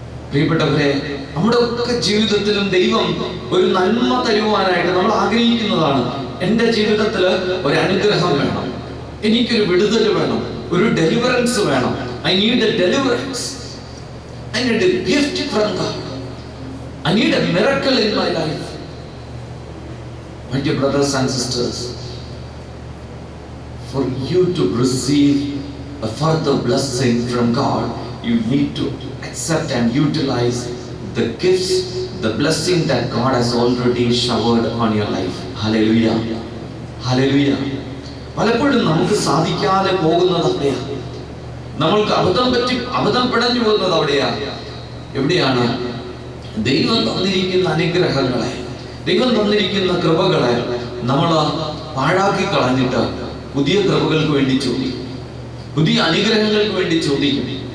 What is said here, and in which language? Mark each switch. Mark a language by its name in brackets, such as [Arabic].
[Malayalam] പ്രിയപ്പെട്ടവരെ, നമ്മുടെ ഒക്കെ ജീവിതത്തിലും ദൈവം ഒരു നന്മ തരുവാനായിട്ട് നമ്മൾ ആഗ്രഹിക്കുന്നതാണ്. എൻ്റെ ജീവിതത്തിൽ ഒരു അനുഗ്രഹം വേണം, എനിക്കൊരു വിടുതൽ വേണം, ഒരു ഡെലിവറൻസ് വേണം. [English] I need a deliverance. I need a gift from God. I need a miracle in my life. My dear brothers and sisters, for you to receive a further blessing from God, you need to accept and utilize the gifts, the blessing that God has already showered on your life. Hallelujah, hallelujah. [Malayalam] പലപ്പോഴും നമുക്ക് സാധിക്കാതെ പോകുന്നത് അവിടെയാണ്. നമ്മൾക്ക് അബദ്ധം പിടഞ്ഞു പോകുന്നത് അവിടെയാണ്. എവിടെയാണ്? ദൈവം തന്നിരിക്കുന്ന അനുഗ്രഹങ്ങളെ, ദൈവം തന്നിരിക്കുന്ന കൃപകളെ നമ്മൾ പാഴാക്കി കളഞ്ഞിട്ട് പുതിയ കൃപകൾക്ക് വേണ്ടി ചോദിക്കും, പുതിയ അനുഗ്രഹങ്ങൾക്ക് വേണ്ടി ചോദിക്കും.